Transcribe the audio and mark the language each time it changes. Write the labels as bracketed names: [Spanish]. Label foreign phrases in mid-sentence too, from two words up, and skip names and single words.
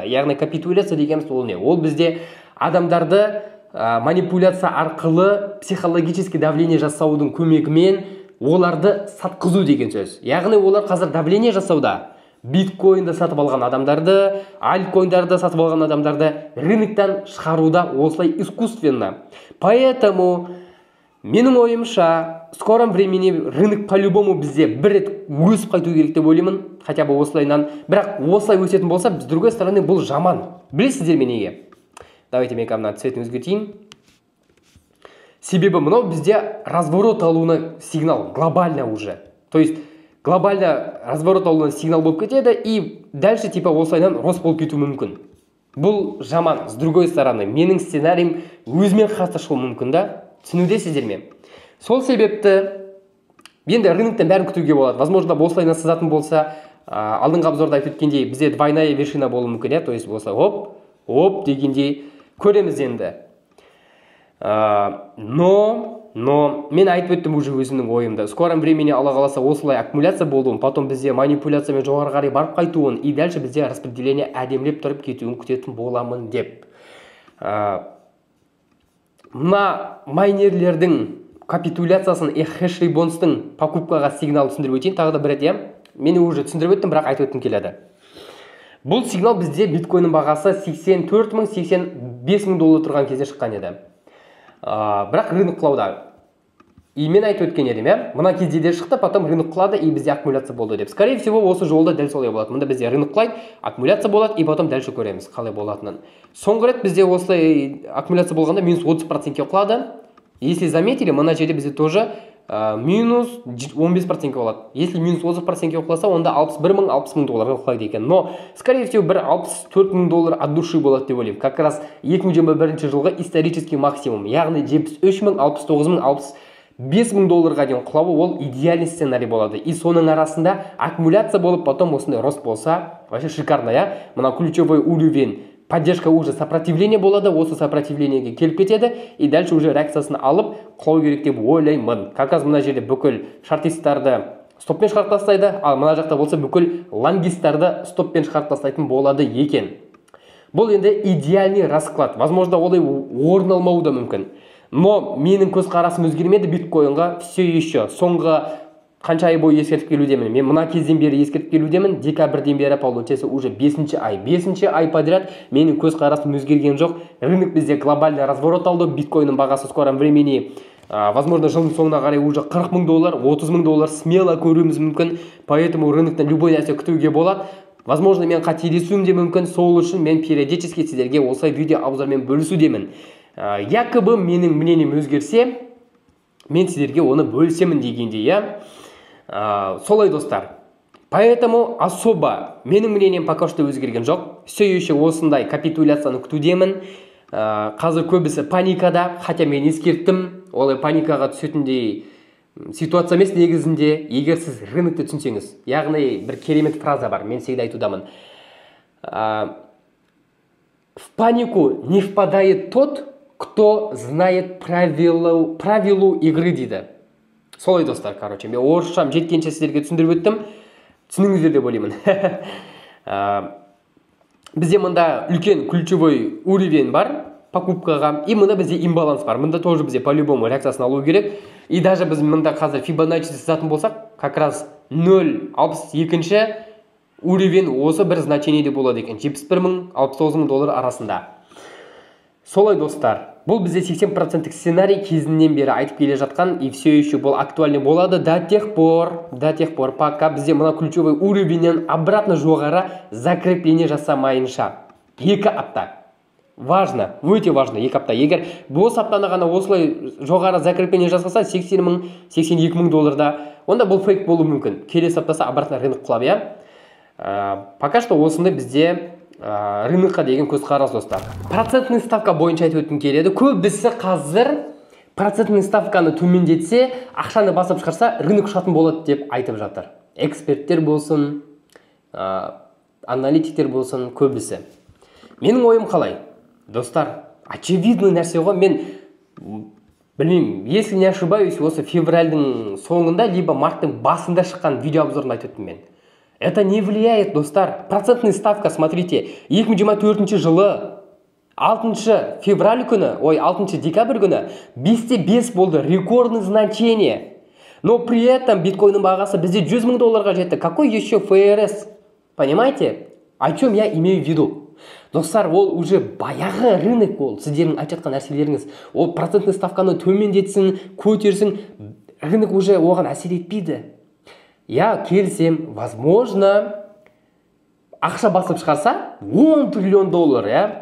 [Kazakh] Яғни капитуляция дегеніміз ол не? Ол бізде адамдарды манипуляция арқылы [Russian] психологически давление [Kazakh] жасаудың көмегімен оларды сатқызу деген сөз. Яғни олар қазір давление жасауда. Биткоинді сатып алған адамдарды, альткоиндарды сатып алған адамдарды рыноктан шығаруда осылай искусственно. Поэтому менің ойымша, [Russian] в скором времени рынок по-любому [Kazakh] бізде бір рет өсіп қайту керек деп ойлаймын, [Russian] хотя бы [Kazakh] осылайнан. Бірақ осылай өсетін болса, [Russian] с другой стороны, [Kazakh] бұл жаман. Білесіздер ме неге? Давайте мен мына цветін өзгертейін. Себебі мынау бізде разворот алуына сигнал [Russian] глобально уже. То есть глобально [Kazakh] разворот алуына сигнал болып кетеді [Russian] и дальше типа [Kazakh] осылайнан рост болып кету мүмкін. Бұл жаман. [Russian] С другой стороны, [Kazakh] менің сценарием өзімен қарсы шығуы мүмкін да. Түсінудесіздер ме? Сол себепті енді рыноктан бәрін күтуге болады. Возможно, осылайнан сызатын болса, алдыңғы обзорда айтып өткендей, бізде [Russian] двойная вершина [Kazakh] болуы мүмкін, [Russian] то есть [Kazakh] болса оп дегендей көреміз енді. Но мен айтып өттім уже өзімнің ойымда. [Russian] В скором времени [Kazakh] Алла қаласа осылай аккумуляция болуын, потом бізде манипуляциямен жоғары қарай барып қайтуын, [Russian] и дальше [Kazakh] бізде распределение әдемілеп тұрып кетуін күтетін боламын деп. Мына майнерлердің капитуляциясын хэш ребонстың покупкаға сигнал түсіндіріп өтейін. Тағы да бір рет, Мені уже түсіндіріп өттім, бірақ айтып өткім келеді. Бұл сигнал бізде биткоиннің бағасы $84,000, $85,000 тұрған кезде шыққан еді. Бірақ рынок құлауда. И мен айтып өткен едім, Мына кезде де шықты, потом рынок құлады, и бізде аккумуляция болды деп. [Russian] Скорее всего, [Kazakh] осы жолда дәл солай болады. Мында бізде рынок құлайды, аккумуляция болады, [Russian] и потом дальше [Kazakh] көреміз, қалай болатынын. Соңғы рет бізде осылай аккумуляция болғанда минус 30%-ке құлады. [Russian] Если заметили, [Kazakh] мына жерде бізде тоже минус 15%-ке болады. Если минус 30%-ке құласа, онда $60,000 құлайды екен. Но, [Russian] скорее всего, [Kazakh] бір $64,000 [Russian] от души [Kazakh] болады деп ойлаймын. [Russian] Как раз 2021 жылғы исторический максимум. [Kazakh] Яғни 73,000, 69,000, 5000 долларға дейін құлауы ол [Russian] идеальный сценарий [Kazakh] болады. И соның арасында аккумуляция болып, потом осындай рост болса, [Russian] вообще шикарно, [Kazakh] я. Мына [Russian] ключевой уровень поддержка уже сопротивление [Kazakh] болады, осы сопротивлениеге келіп кетеді, [Russian] и дальше уже [Kazakh] реакциясын алып құлау керек деп ойлаймын. [Russian] Как раз [Kazakh] мына жерде бүкіл шартистарды стоппен шығарып тастайды, ал мына жақта болса бүкіл лонгистарды стоппен шығарып тастайтын болады екен. Бұл енді [Russian] идеальный расклад. [Kazakh] Возможно, олай орын алмауы да мүмкін. Но менің көзқарасым өзгермеді биткоинға [Russian] все еще. [Kazakh] Соңғы қанша ай бойы ескертіп келудемін. Мен мына кезден бері ескертіп келудемін. Декабрьден бері [Russian] получается уже [Kazakh] 5-ші ай. 5-ші ай подряд менің көзқарасым өзгерген жоқ. Рынок бізде [Russian] глобальный разворот [Kazakh] алды. Биткоинның бағасы [Russian] в скором времени, возможно, [Kazakh] жылдың соңына қарай уже 40 000 доллар, 30 000 доллар смело көруіміз мүмкін. Поэтому рыноктан любой нәрсе күтуге болады. Возможно, мен қателесуім де мүмкін. Сол үшін мен периодически сіздерге осылай видео обзормен бөлісудемін. Якобы менің мнением өзгерсе, мен сіздерге оны бөлісемін дегенде, я. Солай, достар. [Russian] Поэтому особо [Kazakh] менің мнением [Russian] пока что [Kazakh] өзгерген жоқ. [Russian] Все еще [Kazakh] осындай капитуляцияны күтудемін. Қазір көбісі паникада, хотя мен ескерттім, олай паникаға түсетіндей ситуация емес негізінде, егер сіз рынокты түсінсеңіз. Яғни бір керемет фраза бар, мен всегда айтудамын. [Russian] В панику не впадает тот, кто знает правилу игры дейді. [Kazakh] Солай, достар, короче. Мен орысшам жеткенше сіздерге түсіндіріп өттім. Түсініңіздер деп ойлаймын. Бізде мында үлкен [Russian] ключевой уровень [Kazakh] бар покупкаға, и мында бізде имбаланс бар. Мында тоже бізде по-любому реакциясын алу керек. [Russian] И даже [Kazakh] біз мында қазір Fibonacci сызатын болсақ, [Russian] как раз [Kazakh] 0.62-ші уровень осы бір значениеде болады екен. 71 000, 69 000 доллар арасында. Солай, достар. Бұл бізде 80% сценарий кезінен бері айтып келе жатқан, [Russian] и все еще [Kazakh] бұл актуальный болады [Russian] до тех пор, пока [Kazakh] бізде мына ключевой уровеньнен обратно жоғары закрепление жасамайынша. 2 апта. Важно, өте важно, 2 апта. Егер бұл аптаны ғана осылай жоғары закрепление жасаса, 80 000, 82 000 долларда, онда бұл фейк болуы мүмкін. Келесі аптасы обратно рынок құлап, я. Пока что осындай бізде рынокқа деген көзқарас, достар. [Russian] Процентный ставка [Kazakh] бойынша айтып өткім келеді. Көбісі қазір процентный ставканы төмендетсе, ақшаны басып шығарса, рынок ұшатын болады деп айтып жатыр. Эксперттер болсын, аналитиктер болсын, көбісі. Менің ойым қалай? Достар, очевидный нәрсе ғой. Мен білмеймін, [Russian] если не ошибаюсь, [Kazakh] осы февральдың соңында, либо марттың басында шыққан видео обзорын айтып өттім мен. [Russian] Это не влияет, [Kazakh] достар. [Russian] Процентный ставка, смотрите, [Kazakh] 2024 жылы 6 февраль күні, 6 декабрь күні 5-5 болды, [Russian] рекордный значение. Но при этом [Kazakh] биткоинның бағасы бізде 100 000 долларға жетті. [Russian] Какой еще ФРС? Понимаете? О чем я имею в виду? [Kazakh] Достар, ол уже баяғы рынок ол. Сіздердің айтып жатқан нәрселеріңіз. Ол процентный ставканы төмендетсін, көтерсін, рынок уже оған әсер етпейді. Я келсем, возможно, ақша басып шығарса 10 триллион доллар, я?